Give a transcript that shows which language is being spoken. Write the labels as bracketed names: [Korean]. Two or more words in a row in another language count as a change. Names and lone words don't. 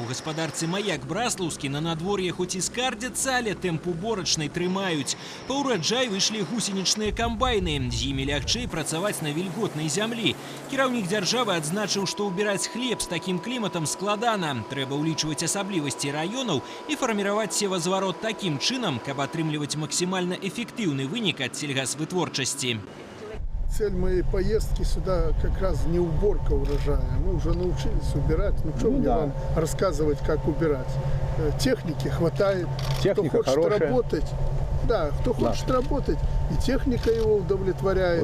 [Belarusian] У гаспадарцы «Маяк» Браслаўскі на надвор'е хоць і скардзяцца, але тэмп уборачнай трымаюць. Па ўраджай выйшлі гусенічныя камбайны. З імі лягчэй працаваць на вільготнай зямлі. Кіраўнік дзяржавы адзначыў, што ўбіраць хлеб з такім кліматам складана. Трэба ўлічваць асаблівасці раёнаў і фарміраваць севазварот таким чынам, каб атрымліваць [Russian] максимально эффективный [Belarusian] вынік от сельгасвытворчасти. [Russian] Цель моей поездки сюда как раз не уборка урожая. Мы уже научились убирать. Ну что мне вам рассказывать, как убирать? Техники хватает. Техника кто хочет хорошая. работать. Да, кто хочет работать, и техника его удовлетворяет.